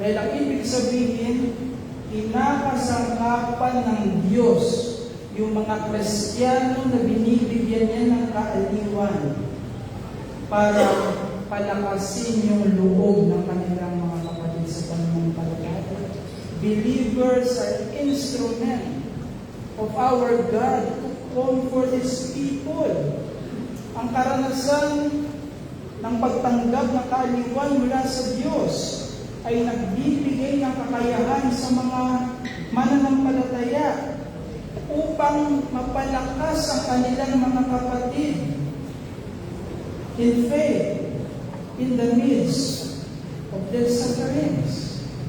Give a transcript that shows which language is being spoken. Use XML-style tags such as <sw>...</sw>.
<tl>Dahil ang ibig sabihin, kinakasangkapan ng Diyos yung mga Kristiyano na binibigyan niya ng kaaliwan para palakasin yung loob ng kanilang mga kapatid sa pananampalataya.</tl> <en>Believers are instrument of our God to comfort His people.</en> <tl>Ang karanasan ng pagtanggap ng kaaliwan mula sa Diyos ay nagbibigay ng kakayahan sa mga mananampalataya upang mapalakas ang kanilang mga kapatid</tl> <en>in faith in the midst of their sufferings.</en>